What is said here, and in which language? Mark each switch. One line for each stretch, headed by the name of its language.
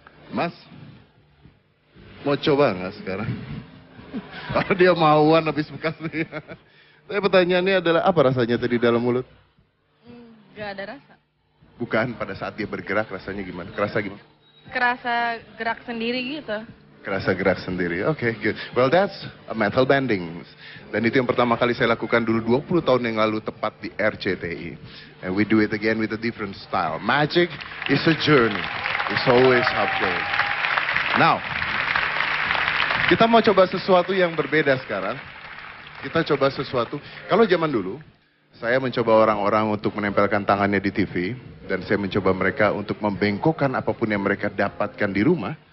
Indonesian: Mas, mau coba nggak sekarang? Kalau dia mauan habis bekas nih. Tapi pertanyaannya adalah apa rasanya tadi dalam mulut? Gak ada rasa. Bukan pada saat dia bergerak rasanya gimana? Kerasa gimana? Kerasa gerak sendiri gitu. Kerasa gerak sendiri. Oke, good.
English: Well, that's a metal bending.
Indonesian: Dan itu yang pertama kali saya lakukan dulu 20 tahun yang lalu tepat di RCTI.
English: And we do it again with a different style. Magic is a journey. It's always upward.
Indonesian: Now, kita mau coba sesuatu yang berbeda sekarang. Kita coba sesuatu. Kalau zaman dulu, saya mencoba orang-orang untuk menempelkan tangannya di TV. Dan saya mencoba mereka untuk membengkokkan apapun yang mereka dapatkan di rumah.